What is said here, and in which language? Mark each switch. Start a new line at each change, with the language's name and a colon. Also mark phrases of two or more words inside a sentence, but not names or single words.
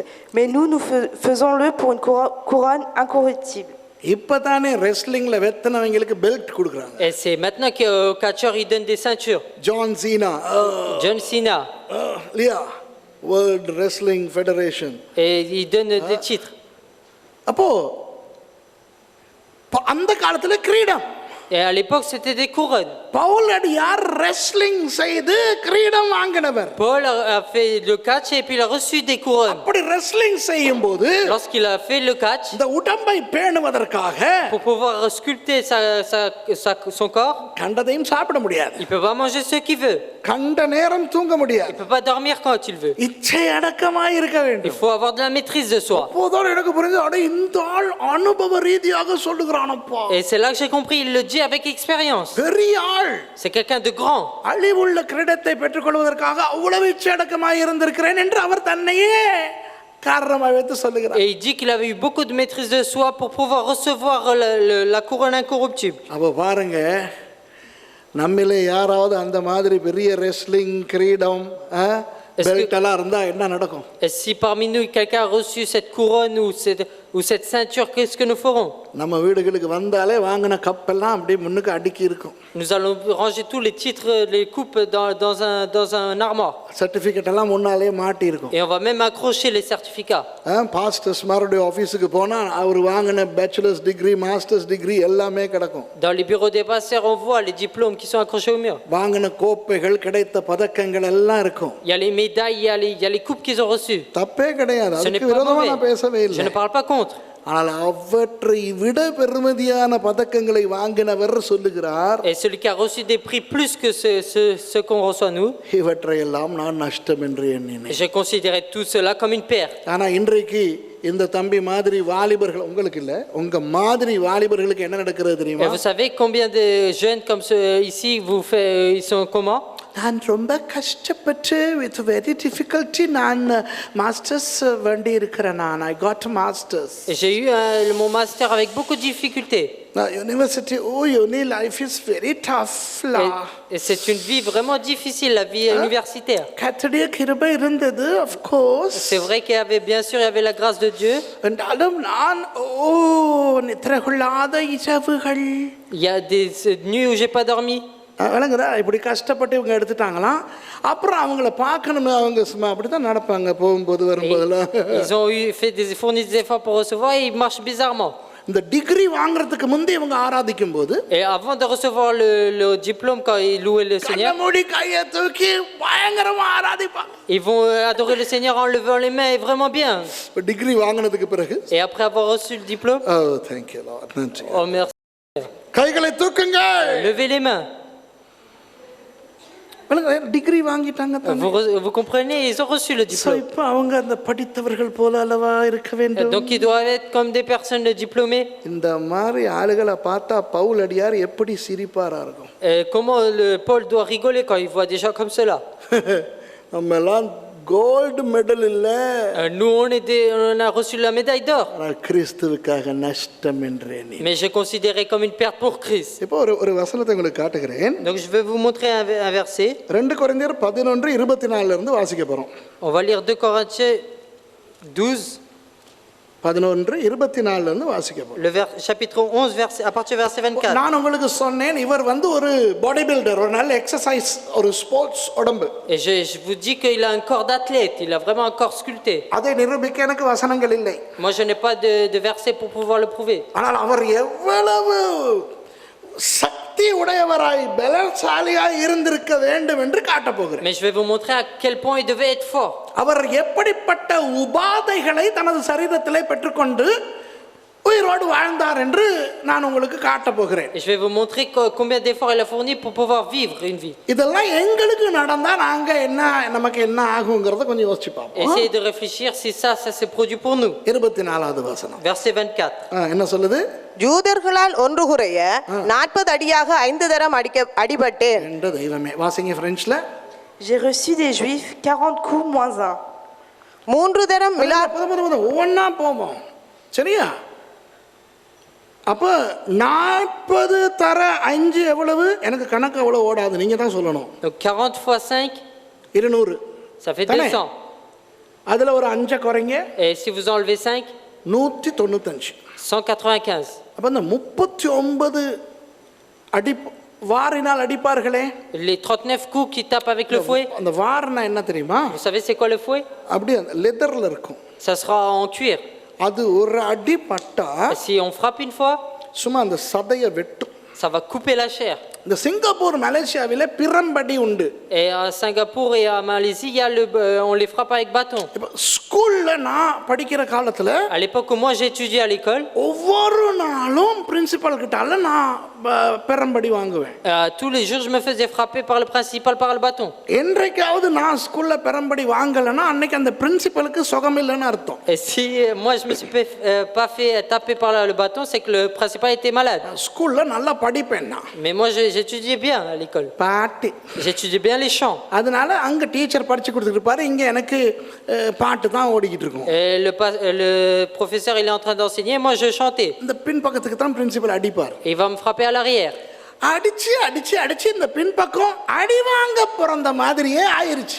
French: Mais nous faisons-le pour une couronne incorruptible.
Tamil: இப்பதானே ரெஸ்லிங்ல வெத்தனவங்களுக்கு பெல்ட் கொடுக்குறாங்க.
French: Et c'est maintenant qu'au catcheur il donne des ceintures.
Tamil: ஜான் சீனா, John Cena. லியா, வேர்ல்ட் ரெஸ்லிங் ஃபெடரேஷன்.
French: Et il donne des titres.
Tamil: அப்போ அந்த காலத்துல கிரீடம்.
French: Et à l'époque c'était des couronnes.
Tamil: பவுல் அடியார் ரெஸ்லிங் செய்து கிரீடம் வாங்கினவர்.
French: Paul a fait le catch et puis il a reçu des couronnes.
Tamil: அப்படி ரெஸ்லிங் செய்யும்போது
French: Lorsqu'il a fait le catch,
Tamil: இந்த உடம்பை பேணுவதற்காக
French: pour pouvoir sculpter son corps,
Tamil: கண்டதையும் சாப்பிட முடியாது,
French: il peut pas manger ce qu'il veut.
Tamil: கண்ட நேரம் தூங்க
French: Il
Tamil: முடியாது,
French: peut pas dormir quand il veut.
Tamil: இச்சை அடக்கமாய் இருக்க
French: Il
Tamil: வேண்டும்.
French: faut avoir de la maîtrise de soi.
Tamil: அப்போதான் எனக்கு புரிஞ்சு, அட இந்த ஆள் அனுபவ ரீதியாக சொல்லுகிறானப்பா.
French: Et c'est là que j'ai compris, il le dit avec expérience.
Tamil: பெரிய ஆள்.
French: C'est quelqu'un de grand.
Tamil: அழிவுள்ள கிரீடத்தை பெற்றுக்கொள்வதற்காக அவ்வளவு இச்சை அடக்கமாய் இருந்திருக்கிறேன் என்று அவர் தன்னையே காரணமாக வைத்து சொல்லுகிறார்.
French: Et il dit qu'il avait eu beaucoup de maîtrise de soi pour pouvoir recevoir la couronne incorruptible.
Tamil: அப்போ பாருங்க, நம்மளே யாராவது அந்த மாதிரி பெரிய ரெஸ்லிங் கிரீடம் பெல்ட் எல்லாம் இருந்தா என்ன நடக்கும்?
French: Et si parmi nous quelqu'un a reçu cette couronne ou cette ceinture, qu'est-ce que nous ferons?
Tamil: நம்ம வீடுகளுக்கு வந்தாலே வாங்கின கப்பெல்லாம் அப்படியே முன்னுக்கு அடுக்கி இருக்கும்.
French: Nous allons ranger tous les titres, les coupes dans un armoire.
Tamil: சர்டிபிகேட் எல்லாம் முன்னாலே மாட்டி இருக்கும்.
French: Et on va même accrocher les certificats.
Tamil: பாஸ்டர்ஸ் மாருடைய ஆபீஸுக்கு போனா அவர் வாங்கின
English: bachelors degree, masters degree
Tamil: எல்லாமே கிடக்கும்.
French: Dans les bureaux des pasteurs, on voit les diplômes qui sont accrochés au mur.
Tamil: வாங்கின கோப்பைகள், கிடைத்த பதக்கங்கள் எல்லாம் இருக்கும்.
French: Il y a les médailles, il y a les coupes qu'ils ont reçues.
Tamil: தப்பே கிடையாது,
French: Ce n'est
Tamil: அதுக்கு
French: pas
Tamil: விரோதமா நான் பேசவே
French: mauvais. Je
Tamil: இல்லை.
French: ne parle pas contre.
Tamil: ஆனால் அவற்றை விட பெருமதியான பதக்கங்களை வாங்கினவர் சொல்லுகிறார்,
French: Et celui qui a reçu des prix plus que ce qu'on reçoit nous,
Tamil: இவற்றையெல்லாம் நான் நஷ்டம் என்று எண்ணினேன்.
French: j'ai considéré tout cela comme une perte.
Tamil: ஆனா இன்றைக்கு இந்த தம்பி மாதிரி வாலிபர்கள், உங்களுக்கு இல்ல, உங்க மாதிரி வாலிபர்களுக்கு என்ன நடக்கிறது
French: Et
Tamil: தெரியுமா?
French: vous savez combien de jeunes comme ceux ici, ils sont comment?
Tamil: நான் ரொம்ப கஷ்டப்பட்டு
English: with very difficulty
Tamil: நான் மாஸ்டர்ஸ் வேண்டி இருக்கிறேன்.
English: நான் I got masters.
French: Et j'ai eu mon master avec beaucoup de difficultés.
English: university uni life is very tough la.
French: Et c'est une vie vraiment difficile, la vie universitaire.
Tamil: கர்த்தருடைய கிருபை இருந்தது,
English: of course.
French: C'est vrai qu'il y avait, bien sûr, il y avait la grâce de Dieu.
Tamil: என்றாலும் நான் நித்திரை கொள்ளாத இரவுகள்.
French: Il y a des nuits où j'ai pas dormi.
Tamil: விளங்குதா? இப்படி கஷ்டப்பட்டு இவங்க எடுத்துட்டாங்களாம். அப்புறம் அவங்கள பார்க்கணுமே, அவங்க சும்மா அப்படி தான் நடப்பாங்க போகும்போது வரும்போதெல்லாம்.
French: Ils ont fourni des efforts pour recevoir et ils marchent bizarrement.
Tamil: இந்த டிகிரி வாங்குறதுக்கு முந்தி இவங்க ஆராதிக்கும் போது,
French: Et avant de recevoir le diplôme, quand ils louaient le Seigneur,
Tamil: கண்ணமூடி கையை தூக்கி பயங்கரமா ஆராதிப்பாங்க.
French: ils vont adorer le Seigneur en levant les mains et vraiment bien.
Tamil: டிகிரி வாங்கினதுக்கு பிறகு,
French: Et après avoir reçu le diplôme,
English: thank you Lord,
Tamil: நன்றி.
French: oh merci,
Tamil: கைகளை தூக்குங்கள்.
French: levez les mains.
Tamil: டிகிரி வாங்கிட்டாங்க.
French: Vous comprenez, ils ont reçu le diplôme.
Tamil: இப்போ அவங்க அந்த படித்தவர்கள் போல அல்லவா இருக்க வேண்டும்.
French: Donc ils doivent être comme des personnes diplômées.
Tamil: இந்த மாதிரி ஆளுகளை பார்த்தா பவுல் அடியார் எப்படி சிரிப்பாரா இருக்கும்?
French: Comment Paul doit rigoler quand il voit des gens comme cela?
Tamil: நம்ம எல்லாம்
English: gold medal
Tamil: இல்ல,
French: Nous on a reçu la médaille d'or,
Tamil: கிறிஸ்துவுக்காக நஷ்டம் என்றே.
French: mais j'ai considéré comme une perte pour Christ.
Tamil: இப்போ ஒரு வசனத்தை உங்களுக்கு காட்டுகிறேன்.
French: Donc je vais vous montrer un verset.
Tamil: 2 கொரிந்தியர் 11:24 இருந்து வாசிக்க போறோம்.
French: On va lire 2 Corinthiens 12.
Tamil: 11:24 வாசிக்க போறோம்.
French: Le chapitre 11, à partir du verset 24.
Tamil: நான் உங்களுக்கு சொன்னேன் இவர் ஒரு
English: body builder,
Tamil: ஒரு நல்ல எக்ஸசைஸ், ஒரு ஸ்போர்ட்ஸ் உடம்பு.
French: Et je vous dis qu'il a un corps d'athlète, il a vraiment un corps sculpté.
Tamil: அதை நிரூபிக்க எனக்கு வசனங்கள் இல்லை.
French: Moi, je n'ai pas de verset pour pouvoir le prouver.
Tamil: ஆனால் அவர் எவ்வளவு சக்தி உடையவராய் பலசாலியாய் இருந்திருக்க வேண்டும் என்று காட்ட போகிறேன்.
French: Mais je vais vous montrer à quel point il devait être fort.
Tamil: அவர் எப்படிப்பட்ட உபாதைகளை தனது சரீரத்திலே பெற்றுக்கொண்டு உயிரோடு வாழ்ந்தார் என்று நான் உங்களுக்கு காட்ட போகிறேன்.
French: Et je vais vous montrer combien d'efforts il a fourni pour pouvoir vivre une vie.
Tamil: இதெல்லாம் எங்களுக்கு நடந்தா நாங்க நமக்கு என்ன ஆகும்ங்கறத கொஞ்சம் யோசிச்சு பாப்போம்.
French: Essayez de réfléchir si ça s'est produit pour nous.
Tamil: 24வது வசனம்.
French: Verset 24.
Tamil: என்ன சொல்லுது? யூதர்களால் ஒன்று குறைய 40 அடியாக 5 தரம் அடிபட்டேன். என்ற தெய்வமே. வாசிங்க பிரெஞ்ச்ல.
French: J'ai reçu des Juifs 40 coups moins 1.
Tamil: 3 தரம் மிலார் ஒவ்வொன்னா போவோம். சரியா? அப்ப 40 தர 5 எவ்வளவு? எனக்கு கணக்கு அவ்வளவு ஓடாது, நீங்க தான் சொல்லணும்.
French: Donc 40 fois 5 200. ça fait 200.
Tamil: அதுல ஒரு 5 குறைங்க.
French: Et si vous enlevez 5 195. 195.
Tamil: அப்ப இந்த 39 அடி வாரினால் அடிப்பார்களே,
French: Les 39 coups qui tapent avec le fouet.
Tamil: அந்த வார்னா என்ன தெரியுமா?
French: Vous savez c'est quoi le fouet?
Tamil: அப்படி அந்த லெதர்ல இருக்கும்.
French: Ça sera en cuir.
Tamil: அது ஒரு அடி பட்டா
French: Si on frappe une fois,
Tamil: சும்மா அந்த சதையை வெட்டும்.
French: ça va couper la chair.
Tamil: இந்த சிங்கப்பூர் மலேசியாவிலே பிரம்படி உண்டு.
French: Et à Singapour et à Malaisie, on les frappe avec bâton.
Tamil: இப்ப ஸ்கூல்ல நான் படிக்கிற காலத்துல
French: À l'époque où moi j'ai étudié à l'école,
Tamil: ஒவ்வொரு நாளும் பிரின்சிபல் கிட்டால நான் பிரம்படி வாங்குவேன்.
French: tous les jours je me faisais frapper par le principal par le bâton.
Tamil: என்றைக்காவது நான் ஸ்கூல்ல பிரம்படி வாங்கலன்னா அன்னைக்கு அந்த பிரின்சிபலுக்கு சுகம் இல்லைன்னு அர்த்தம்.
French: Et si moi je me suis pas fait taper par le bâton, c'est que le principal était malade.
Tamil: ஸ்கூல்ல நல்லா படிப்பேன் நான்.
French: Mais moi j'étudiais bien à l'école.
Tamil: பாட்டு.
French: J'étudiais bien les chants.
Tamil: அதனால அங்க டீச்சர் படிச்சு கொடுத்துட்டு இருப்பாரு, இங்க எனக்கு பாட்டு தான் ஓடிக்கிட்டு இருக்கும்.
French: Et le professeur il est en train d'enseigner, moi je chantais.
Tamil: இந்த பின் பக்கத்துக்கு தான் பிரின்சிபல் அடிப்பார்.
French: Il va me frapper à l'arrière.
Tamil: அடிச்சு அடிச்சு அடிச்சு இந்த பின்பக்கம் அடி வாங்க பிறந்த மாதிரியே ஆயிருச்சு.